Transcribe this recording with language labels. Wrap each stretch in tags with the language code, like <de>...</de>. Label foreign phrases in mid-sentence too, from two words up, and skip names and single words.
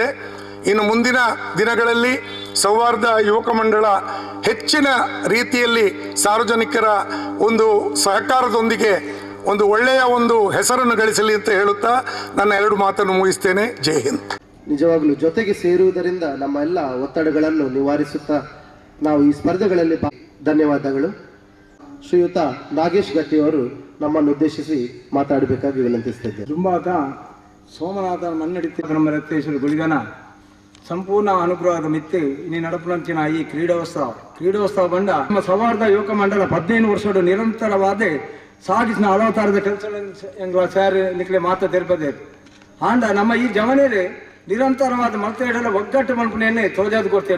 <kn>ಇನ್ನು ಮುಂದಿನ ದಿನಗಳಲ್ಲಿ ಸೌಹಾರ್ದ ಯುವಕ ಮಂಡಳ ಹೆಚ್ಚಿನ ರೀತಿಯಲ್ಲಿ ಸಾರ್ವಜನಿಕರ ಒಂದು ಸಹಕಾರದೊಂದಿಗೆ ಒಂದು ಒಳ್ಳೆಯ ಒಂದು ಹೆಸರನ್ನು ಗಳಿಸಲಿ ಅಂತ ಹೇಳುತ್ತಾ ನನ್ನ 2 ಮಾತನ್ನು ಮುಗಿಸ್ತೇನೆ.</kn> <hi>ಜೈ ಹಿಂದ್.</hi> <kn>ನಿಜವಾಗ್ಲೂ ಜೊತೆಗೆ ಸೇರುವುದರಿಂದ ನಮ್ಮ ಎಲ್ಲ ಒತ್ತಡಗಳನ್ನು ನಿವಾರಿಸುತ್ತಾ ನಾವು ಈ ಸ್ಪರ್ಧೆಗಳಲ್ಲಿ ಧನ್ಯವಾದಗಳು. ಶ್ರೀಯುತ ನಾಗೇಶ್ ಗಟ್ಟಿಯವರು ನಮ್ಮನ್ನು ಉದ್ದೇಶಿಸಿ ಮಾತಾಡಬೇಕಾಗಿ ವಿನಂತಿಸ್ತಿದ್ದೇವೆ.</kn> <tcy>ದುಂಬಾತ ಸೋಮನಾಥನ ಮನ್ನಡಿತ ನಮ್ಮ ರಕ್ತೇಶ್ವರ ಗುಳಿಗನ ಸಂಪೂರ್ಣ ಅನುಗ್ರಹದ ಮಿತ್ತೆ ಇನ್ನು ನಡಪುನಂಚಿನ ಈ ಕ್ರೀಡೋತ್ಸವ ಬಂಡ ನಮ್ಮ ಸೌಹಾರ್ದ ಯುವಕ ಮಂಡಲ 15 ವರ್ಷದ ನಿರಂತರವಾದ ಸಾಗಿಸಿನ ಹಲವು ಥರದ ಕೆಲಸಗಳನ್ನು ಸಾರಿ ನಿಕ್ಲೆ ಮಾತ್ರ ತೆರಪದೆ ಆಂಡ ನಮ್ಮ ಈ ಜವನೇರಿ ನಿರಂತರವಾದ ಮಲ್ತೆಯಡೆಲ್ಲ ಒಗ್ಗಟ್ಟು ಮಲ್ಪನೆಯನ್ನೇ ತೋಜಾದು ಕೊಡ್ತೇವೆ.</tcy>